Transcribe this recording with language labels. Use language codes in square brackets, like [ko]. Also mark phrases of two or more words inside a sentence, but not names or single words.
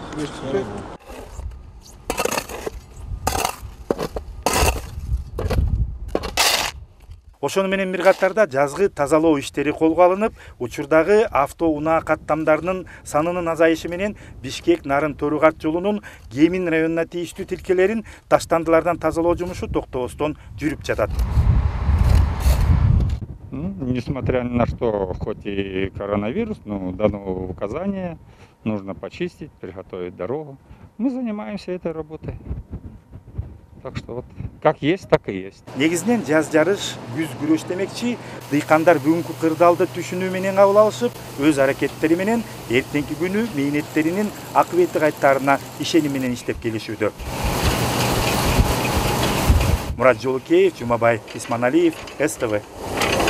[ky] Ошону менен бир катарда жазгы тазалоо иштери колго алынып, учурдагы автоунаа каттамдарынын санынын азайышы менен Бишкек Нарын Төрүгат жолунун Кемин районуна тийиштүү тилкелерин таштандылардан тазалоо жумушу токтобостон жүрүп жатат. [ru] Несмотря ни на что, хоть и коронавирус, но дано указание, нужно почистить, приготовить дорогу. Мы занимаемся этой работой. Так что вот как есть, так и есть. [ky] Негизинен жаз жарыш, күз күрөш демекчи, дыйкандар бүгүнкү кырдаалды түшүнүү менен кабыл алышып, өз аракеттери менен эртеңки күнү мээнеттеринин акыбети кайтаарына ишеним менен иштеп келишүүдө. Мурат Жолукеев, Жумабай Исманалиев, СТВ.